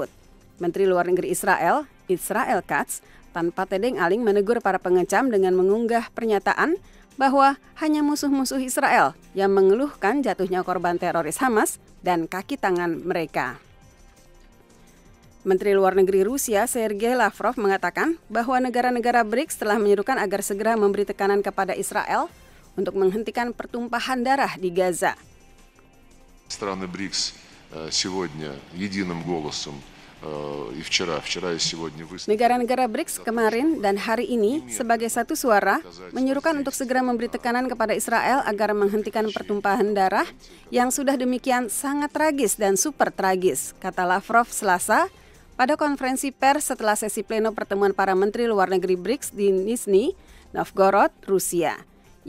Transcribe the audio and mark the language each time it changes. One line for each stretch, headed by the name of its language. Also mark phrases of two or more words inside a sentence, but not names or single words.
Indonesian: Menteri Luar Negeri Israel, Israel Katz, tanpa tedeng aling menegur para pengecam dengan mengunggah pernyataan bahwa hanya musuh-musuh Israel yang mengeluhkan jatuhnya korban teroris Hamas dan kaki tangan mereka. Menteri Luar Negeri Rusia, Sergei Lavrov, mengatakan bahwa negara-negara BRICS telah menyerukan agar segera memberi tekanan kepada Israel untuk menghentikan pertumpahan darah di Gaza.
Russian: Страны БРИКС сегодня единым голосом и вчера и сегодня выступили.
Indonesian: Negara-negara BRICS kemarin dan hari ini sebagai satu suara menyerukan untuk segera memberi tekanan kepada Israel agar menghentikan pertumpahan darah yang sudah demikian sangat tragis dan super tragis, kata Lavrov Selasa pada konferensi pers setelah sesi pleno pertemuan para menteri luar negeri BRICS di Nizhny Novgorod, Rusia.